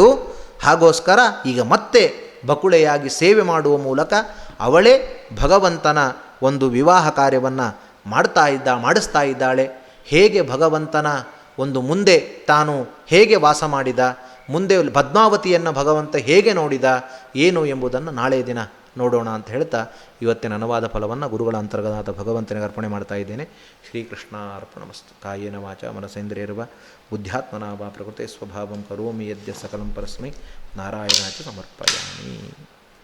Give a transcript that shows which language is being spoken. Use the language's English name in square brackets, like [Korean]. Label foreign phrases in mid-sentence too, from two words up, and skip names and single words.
[Kannada] ಹಾಗೋಸ್ಕರ ಈಗ ಮತ್ತೆ ಬಕುಳೆಯಾಗಿ ಸೇವೆ ಮಾಡುವ ಮೂಲಕ ಅವಳೇ ಭಗವಂತನ ಒಂದು ವಿವಾಹ ಕಾರ್ಯವನ್ನು ಮಾಡಿಸ್ತಾ ಇದ್ದಾಳೆ. ಹೇಗೆ ಭಗವಂತನ ಒಂದು ಮುಂದೆ ತಾನು ಹೇಗೆ ವಾಸ ಮಾಡಿದ, ಮುಂದೆ ಪದ್ಮಾವತಿಯನ್ನು ಭಗವಂತ ಹೇಗೆ ನೋಡಿದ ಏನು ಎಂಬುದನ್ನು ನಾಳೆ ದಿನ ನೋಡೋಣ ಅಂತ ಹೇಳ್ತಾ ಇವತ್ತಿನ ಅನುವಾದ ಫಲವನ್ನು ಗುರುಗಳ ಅಂತರ್ಗತ ಭಗವಂತನಿಗೆ ಅರ್ಪಣೆ ಮಾಡ್ತಾ ಇದ್ದೇನೆ. [Sanskrit] ಶ್ರೀಕೃಷ್ಣ ಅರ್ಪಣಮಸ್ತು. ಕಾಯೇನ ವಾಚ ಮನಸೇಂದ್ರಿಯರ್ವ ಬುದ್ಧ್ಯಾತ್ಮನ ವಾ ಪ್ರಕೃತೆ ಸ್ವಭಾವಂ ಕರೋಮಿ ಯದ್ಯ ಸಕಲಂ ಪರಸ್ಮೈ ನಾರಾಯಣಾಚ ಸಮರ್ಪಯಾಮಿ.